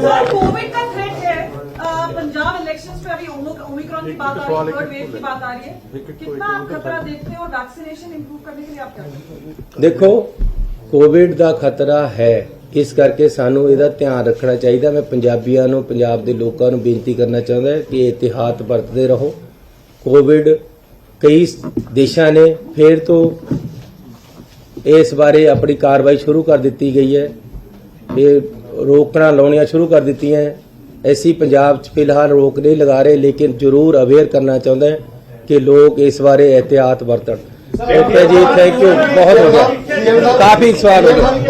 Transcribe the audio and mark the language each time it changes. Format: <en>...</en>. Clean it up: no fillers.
<hi>Covid का threat है, Punjab elections पे अभी ओमिक्रॉन की बात आ रही है, थर्ड वेव की बात आ रही है, कितना खतरा देखते हो और वैक्सीनेशन इंप्रूव करने के लिए आप क्या करेंगे? देखो, कोविड का खतरा है,</hi> <pa>ਇਸ ਕਰਕੇ ਸਾਨੂੰ ਇਹਦਾ ਧਿਆਨ ਰੱਖਣਾ ਚਾਹੀਦਾ। ਮੈਂ ਪੰਜਾਬੀਆਂ ਨੂੰ, ਪੰਜਾਬ ਦੇ ਲੋਕਾਂ ਨੂੰ ਬੇਨਤੀ ਕਰਨਾ ਚਾਹੁੰਦਾ ਕਿ ਇਹਤਿਆਤ ਵਰਤਦੇ ਰਹੋ। ਕੋਵਿਡ ਕਈ ਦੇਸ਼ਾਂ ਨੇ ਫਿਰ ਤੋਂ ਇਸ ਬਾਰੇ ਆਪਣੀ ਕਾਰਵਾਈ ਸ਼ੁਰੂ ਕਰ ਦਿੱਤੀ ਗਈ ਹੈ, ਇਹ ਰੋਕਣਾ ਲਾਉਣੀਆਂ ਸ਼ੁਰੂ ਕਰ ਦਿੱਤੀਆਂ। ਅਸੀਂ ਪੰਜਾਬ 'ਚ ਫਿਲਹਾਲ ਰੋਕ ਨਹੀਂ ਲਗਾ ਰਹੇ, ਲੇਕਿਨ ਜ਼ਰੂਰ ਅਵੇਅਰ ਕਰਨਾ ਚਾਹੁੰਦਾ ਕਿ ਲੋਕ ਇਸ ਬਾਰੇ ਇਹਤਿਆਤ ਵਰਤਣ।</pa> <hi>ओके जी, थैंक यू, बहुत हो गया, काफी सवाल हो गया।</hi>